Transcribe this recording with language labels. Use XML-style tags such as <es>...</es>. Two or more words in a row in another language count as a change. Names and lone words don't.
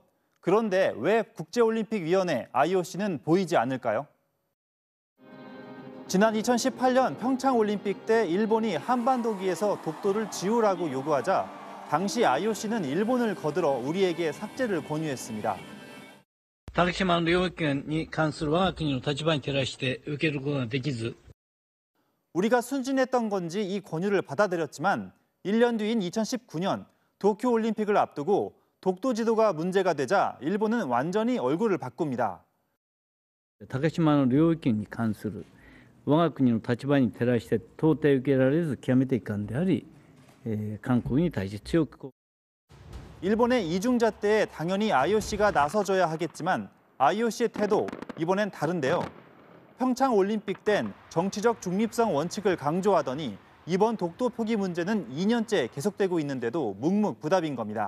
<ko>그런데 왜 국제올림픽위원회 IOC는 보이지 않을까요? 지난 2018년 평창올림픽 때 일본이 한반도기에서 독도를 지우라고 요구하자 당시 IOC는 일본을 거들어 우리에게 삭제를 권유했습니다.</ko> <ja>竹島の領域権に関する我が国の立場に照らして受けることができず</ja> <ko>우리가 순진했던 건지 이 권유를 받아들였지만 1년 뒤인 2019년 도쿄올림픽을 앞두고 독도 지도가 문제가 되자 일본은 완전히 얼굴을 바꿉니다.</ko> <ja>竹島の領域権に関する我が国の立場に照らして到底受けられず極めて遺憾であり、韓国に対して強く</ja> <ko>일본의 이중자 때에 당연히 IOC가 나서줘야 하겠지만 IOC의 태도 이번엔 다른데요. 평창올림픽 땐 정치적 중립성 원칙을 강조하더니 이번 독도 표기 문제는 2년째 계속되고 있는데도 묵묵부답인 겁니다.</ko>